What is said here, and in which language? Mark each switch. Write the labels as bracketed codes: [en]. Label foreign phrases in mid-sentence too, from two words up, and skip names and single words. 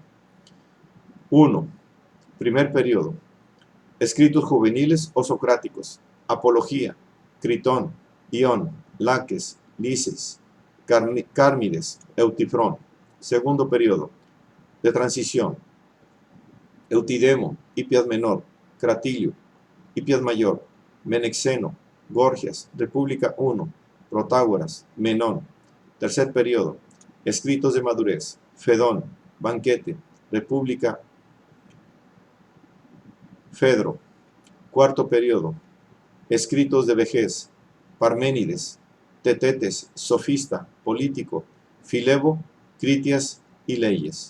[es] 1. Primer periodo. Escritos juveniles o socráticos. Apología, Critón, Ión, Laques, Lises, Cármides, Eutifrón. Segundo periodo. De transición. Eutidemo, Hipias Menor, Cratilio, Hipias Mayor, Menexeno, Gorgias, República I, Protágoras, Menón. Tercer periodo. Escritos de madurez. Fedón, Banquete, República, Fedro. Cuarto periodo. Escritos de vejez. Parménides, Tetetes, Sofista, Político, Filebo, Critias y Leyes.